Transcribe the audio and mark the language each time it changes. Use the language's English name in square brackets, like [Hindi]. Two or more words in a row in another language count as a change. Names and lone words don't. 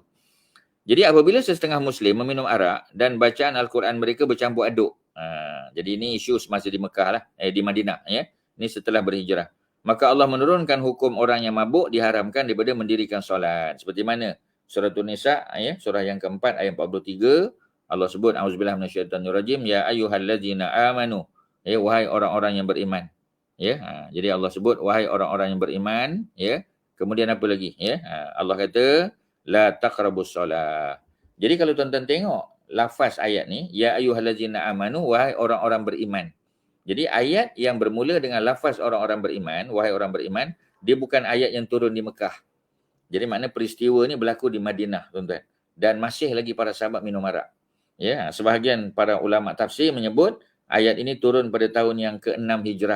[Malay] Jadi apabila setengah Muslim meminum arak dan bacaan Al-Quran mereka bercampur aduk. Jadi ini isu semasa di Mekah lah, di Madinah ya. Ini setelah berhijrah. Maka Allah menurunkan hukum orang yang mabuk diharamkan daripada mendirikan solat. Seperti mana? Surah An-Nisa ya, surah yang keempat ayat 43, Allah sebut [Arabic] أعوذ بالله من الشيطان الرجيم، يا أيها الذين آمنوا. [Malay] Ya, wahai orang-orang yang beriman. Ya, jadi Allah sebut wahai orang-orang yang beriman ya. Kemudian apa lagi ya? Allah kata [Arabic] لا تقربوا الصلاة. [Malay] Jadi kalau tuan-tuan tengok lafaz ayat ni, [Arabic] يا أيها الذين آمنوا, [Malay] wahai orang-orang beriman. Jadi ayat yang bermula dengan lafaz orang-orang beriman, wahai orang beriman, dia bukan ayat yang turun di Mekah. Jadi makna peristiwa ni berlaku di Madinah, tuan-tuan. Dan masih lagi para sahabat minum arak. Ya, sebahagian para ulama tafsir menyebut ayat ini turun pada tahun yang ke-6 Hijrah.